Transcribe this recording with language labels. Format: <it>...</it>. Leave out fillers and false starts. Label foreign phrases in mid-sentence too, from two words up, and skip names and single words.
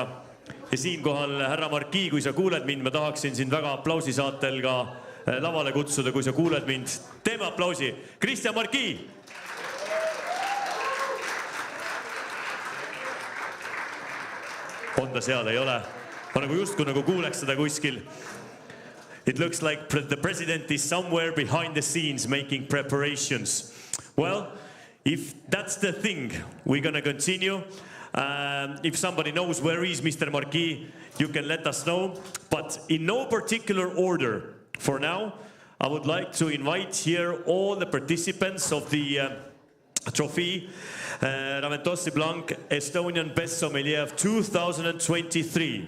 <et>Ja siinkohal, härra Marquis, kui sa kuuled mind, ma tahaksin sind väga aplausisaatel ka lavale kutsuda, kui sa kuuled mind. Teeme aplausi. Kristjan Marquis! On ta seal, ei ole? Ma nagu justku nagu kuuleks seda kuskil.</et> <en>It looks like the president is somewhere behind the scenes making preparations. Well, if that's the thing, we're going to continue. If somebody knows where is Mr. Marquis, you can let us know. But in no particular order for now, I would like to invite here all the participants of the Trophy Raventos Blanc Estonian Best Sommelier of 2023.</en>